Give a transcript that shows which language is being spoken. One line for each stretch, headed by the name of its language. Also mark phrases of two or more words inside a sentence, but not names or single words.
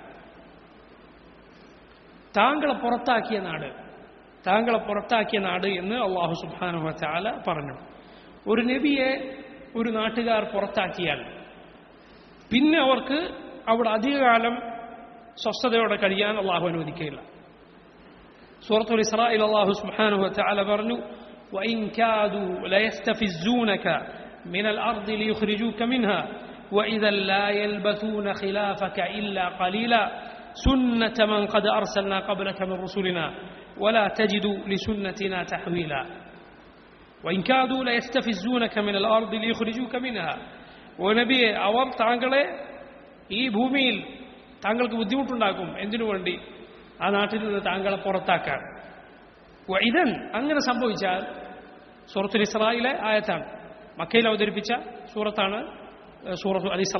Malayalam: താങ്കളെ പുറത്താക്കിയ നാട് എന്ന് അള്ളാഹു
Arabic: سبحانه وتعالى
Malayalam: പറഞ്ഞു. ഒരു നബിയെ ഒരു നാട്ടുകാർ പുറത്താക്കിയാൽ പിന്നെ അവർക്ക് അവിടെ അധികകാലം സ്വസ്ഥതയോടെ കഴിയാൻ അള്ളാഹു അനുവദിക്കുകയില്ല. സൂറത്തുൽ ഇസ്രായിൽ അള്ളാഹു
Arabic: سبحانه وتعالى
Malayalam: പറഞ്ഞു,
Arabic: وَإِنْ كَادُوا لَيَسْتَفِزُّونَكَ مِنَ الْأَرْضِ لِيُخْرِجُوكَ مِنْهَا وَإِذًا لَا يَلْبَثُونَ خِلَافَكَ إِلَّا قَلِيلًا سُنَّةَ مَنْ قَدْ أَرْسَلْنَا قَبْلَكَ مِنْ رُسُلِنَا وَلَا تَجِدُ لِسُنَّتِنَا تَحْوِيلًا وَإِنْ كَادُوا لَيَسْتَفِزُّونَكَ مِنَ الْأَرْضِ لِيُخْرِجُوكَ مِنْهَا.
Malayalam: ഓ നബിയെ, അവർ താങ്കളെ ഈ ഭൂമിയിൽ താങ്കൾക്ക് ബുദ്ധിമുട്ടുണ്ടാക്കും. എന്തിനു വേണ്ടി? ആ നാട്ടിൽ നിന്ന് താങ്കളെ പുറത്താക്കാൻ. ഇതൻ അങ്ങനെ സംഭവിച്ചാൽ, സൂറത്തുൽ ഇസ്രായിലെ ആയത്താണ്, മക്കയിൽ അവതരിപ്പിച്ച സൂറത്താണ് സൂറത്തു അൽ ഇസ്രാ.